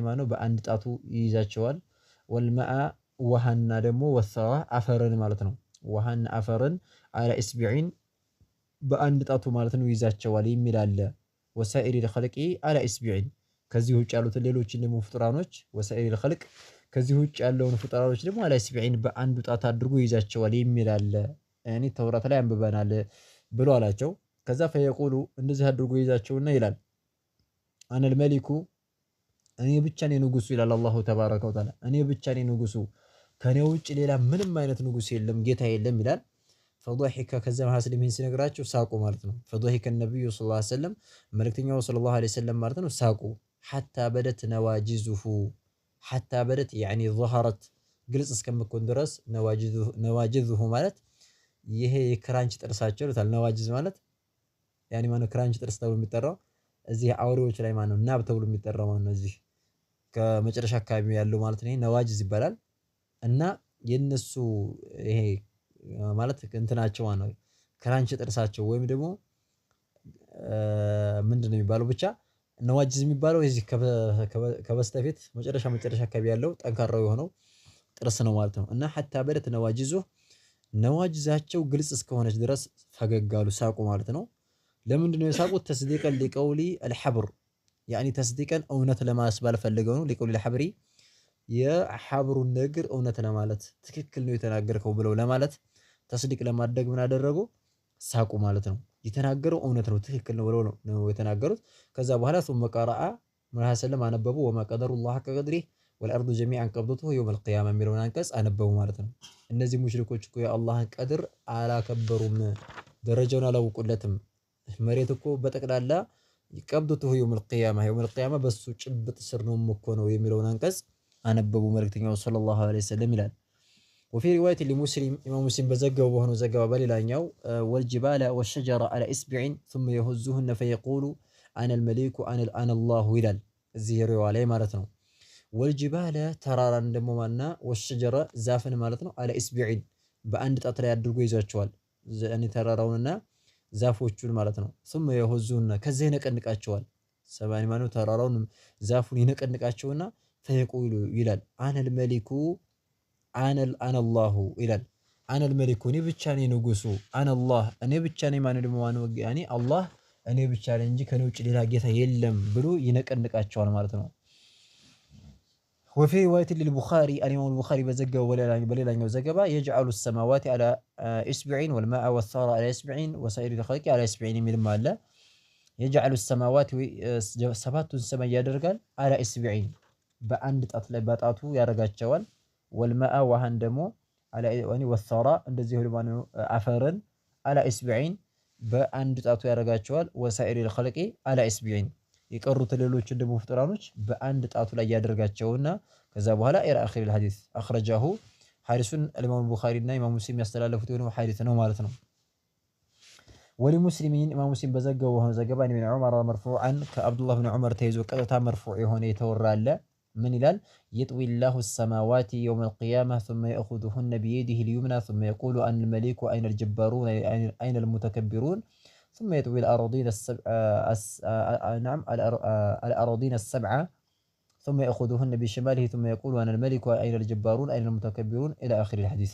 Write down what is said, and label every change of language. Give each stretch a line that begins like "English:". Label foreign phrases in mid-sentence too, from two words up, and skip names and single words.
Amharic: ማለት ነው በአንድ ጣቱ ይይዛቸዋል። ወልማአ ውሃና ደግሞ ወሰራ አፈርን ማለት ነው ውሃና አፈርን
Arabic: على إصبع
Amharic: በአንድ ጣቱ ማለት ነው ይዛቸዋል የሚል አለ።
Arabic: وسائر الخلق على إصبع
Amharic: ከዚህ ውጭ ያሉትን ሌሎችን ደግሞ ፍጡራኖች
Arabic: وسائر الخلق
Amharic: ከዚህ ውጭ ያለውን ፍጡራኖች ደግሞ
Arabic: على إصبع
Amharic: በአንድ ጣት አድርጎ ይዛቸዋል የሚል አለ። ያኒ ተውራት ላይ አንብበናል ብሎ አላቸው። ከዛ ፈየቁሉ እንደዚህ አድርጎ ይዛቸውና ይላል
Arabic: أنا الملك
Amharic: እኔ ብቻ ነኝ ንጉሱ ይላል
Arabic: الله تبارك وتعالى
Amharic: እኔ ብቻ ነኝ ንጉሱ ከኔ ውጭ ሌላ ምንም አይነት ንጉስ የለም ጌታ የለም ይላል።
Arabic: فضحك كذا مسلمين
Amharic: سنقراቸው ሳቁ ማለት ነው።
Arabic: فضحك النبي صلى الله عليه وسلم
Amharic: መልእክተኛው
Arabic: صلى الله عليه وسلم
Amharic: ማለት ነው ሳቁ
Arabic: حتى بدت نواجذه حتى بدت يعني ظهرت
Amharic: ግልጽ እስከምትሆን ድረስ ነዋጅዙሁ ማለት ይሄ የክራንች ጥርሳቸው ይላል። ነዋጅዝ ማለት ያኒ ማነው ክራንች ጥርስ ተብሎ የሚጠራው እዚህ አውሬዎች ላይ ማነው ናብ ተብሎ የሚጠራው ማነው እዚህ ከመጨረሻ አካባቢ ያለው ማለት ነው ነዋጅዝ ይባላል። እና የነሱ ይሄ ማለት እንትናቸው ነው ክራንች ጥርሳቸው ወይም ደግሞ ምንድነው የሚባለው ብቻ ነዋጅዝ የሚባለው እዚህ ከበስተፊት መጨረሻ አካባቢ ያለው ጠንካራው የሆነው ጥርስ ነው ማለት ነው። እና
Arabic: حتى بدت نواجزه
Amharic: ነዋጅዛቸው ግልጽ እስከሆነች ድረስ ፈገጋሉ ሳቁ ማለት ነው። ለምንድነው የሳቁት?
Arabic: تصديقا لقول الحبر يعني
Amharic: ተስዲቀን እውነት ለማስባል ፈልገው ነው።
Arabic: ሊቀውሊ الحبر
Amharic: የሐብሩን ነገር እውነት ለማለት ትክክል ነው የተናገርከው ብለው ለማለት ተስዲቅ ለማድረግ ምን አደረጉ? ሳቁ ማለት ነው። የተናገረው እውነት ነው ትክክል ነው ብለው ነው የተናገሩት። ከዛ በኋላ
Arabic: ثم قرأ
Amharic: መሐሰለም አነበቡ
Arabic: وما قدر الله حق قدره والارض جميعا قبضته يوم القيامه
Amharic: የሚለውን አንቀጽ አነበቡ ማለት ነው። እነዚህ ሙሽሪኮች እኮ የአላህን ቀድር አላከበሩም ደረጃውን አላወቁለትም። መሬት እኮ በጠቅላላ
Arabic: قبضته يوم القيامه
Amharic: በሱ ጭብጥ ስር ነው እኮ ነው የሚለውን አንቀጽ አነበቡ መልእክተኛው
Arabic: صلى الله عليه وسلم
Amharic: ይላል።
Arabic: وفي روايه لمسلم امام مسلم
Amharic: በዘገበው በሆነው ዘገባ በሌላኛው
Arabic: والجبال والشجر على اصبع ثم يهزهن فيقول انا الملك انا الله
Amharic: ይላል እዚህ ሪዋያ ላይ ማለት ነው። والجبال ተራራን ደግሞ ማና والشجر ዛፍን ማለት ነው
Arabic: على اصبع
Amharic: በአንድ ጣት ላይ አድርጎ ይዟቸዋል ዘኒ ተራራውንና ዛፎቹን ማለት ነው።
Arabic: ثم يهزهن
Amharic: ከዚህ ይነቀንቃቸዋል ሰባኒ ማነው ተራራውን ዛፉን ይነቀንቃቸውና فيقول ይላል
Arabic: انا الملك انا الله
Amharic: ይላል
Arabic: انا الملك
Amharic: እኔ ብቻ ነኝ ንጉሱ
Arabic: انا الله
Amharic: እኔ ብቻ ነኝ ማነው ደግሞ ማነው ያኒ አላህ እኔ ብቻ ነኝ እንጂ ከኔ ውጭ ሌላ ጌታ የለም ብሎ ይነቀንቃቸዋል ማለት ነው።
Arabic: وفي روايه للبخاري الامام البخاري
Amharic: በዘገበው በሌላኛው ዘገባ
Arabic: يجعل السماوات على اصبع والماء والثرى على اصبع وسائر الخلق على اصبع
Amharic: የሚልም አለ።
Arabic: يجعل السماوات
Amharic: ሰባቱን ሰማይ ያደርጋል
Arabic: على اصبع
Amharic: በአንድ ጣት ላይ በጣቱ ያረጋቸዋል። ወልማአ ውሃን ደግሞ አላ ወኒ ወሰራ እንደዚህ ሁሉ አፈርን
Arabic: على إصبع
Amharic: በአንድ ጣቱ ያረጋቸዋል።
Arabic: وسائر الخلق على إصبع
Amharic: የቀሩት ሌሎች ደግሞ ፍጡራኖች በአንድ ጣቱ ላይ ያደርጋቸውና ከዛ በኋላ
Arabic: إلى آخر الحديث أخرجه
Amharic: ሐዲሱን ኢማም ቡኻሪና ኢማም ሙስሊም ያስተላለፉት የሆነው ሐዲስ ነው ማለት ነው። ወለሙስሊሚን ኢማም ሙስሊም በዘገበው ሆነ ዘገባ ኢብኑ ዑመር መርፉዓን ከአብዱላህ ኢብኑ ዑመር ተይዞ ቀጥታ መርፉዕ የሆነ የተወራ አለ።
Arabic: من ይላል يطوي الله السماوات يوم القيامة ثم يأخذهن بيده اليمنى ثم يقول أنا الملك أين الجبارون أين المتكبرون ثم يطوي الأراضين السبع نعم الأراضين السبعة ثم يأخذهن بشماله ثم يقول وأنا الملك أين الجبارون أين المتكبرون إلى آخر الحديث.